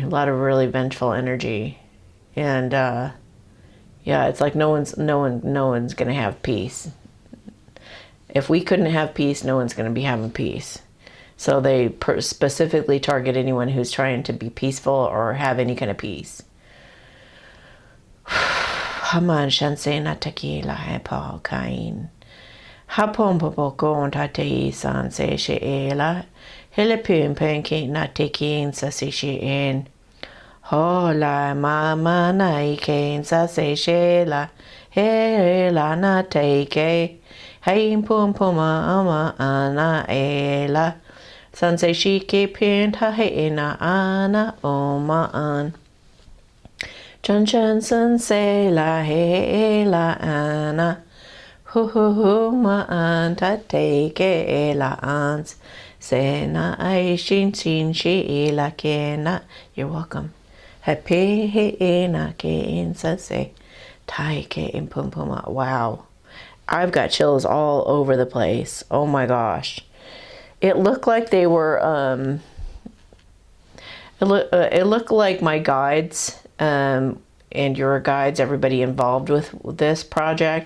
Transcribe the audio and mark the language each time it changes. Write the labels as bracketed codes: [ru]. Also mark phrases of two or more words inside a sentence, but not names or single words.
[en] A lot of really vengeful energy. And yeah, it's like no one's gonna have peace. If we couldn't have peace, no one's going to be having peace. So they specifically target anyone who's trying to be peaceful or have any kind of peace. Haman shanse na tequila hepa kain. Hapon popoko tate san se sheela. Helepin penke na tekin sa se sheen. Hola mama na ikain sa se sheela. Hela na take. Hey pum puma ama ana ela sanse shike pinta he na ana oma an chan chan sanse la he la ana hu ma an ta take la ans se na ai shin shi la kena. You're welcome. Happy he na ke in sanse tai ke in pum puma. Wow. I've got chills all over the place. Oh my gosh. It looked like they were, it looked like my guides, and your guides, everybody involved with this project.